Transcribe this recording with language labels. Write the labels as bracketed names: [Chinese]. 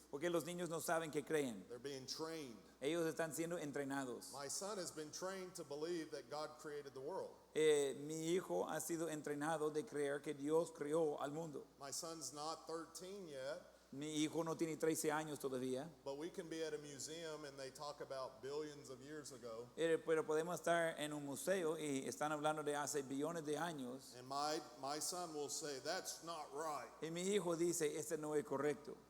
[Spanish] Porque los niños no saben qué creen. [English] They're being trained. [Spanish] Ellos están siendo entrenados. [English] My son has been trained to believe that God created the world. [Spanish] Mi hijo ha sido entrenado de creer que Dios creó al mundo. [English] My son's not 13 yet, [Spanish] Mi hijo no tiene 13 años todavía, [English] but we can be at a museum and they talk about billions of years ago. [Spanish] pero podemos estar en un museo y están hablando de hace billones de años. [English] And my son will say, that's not right, [Spanish] Y mi hijo dice, este no es correcto,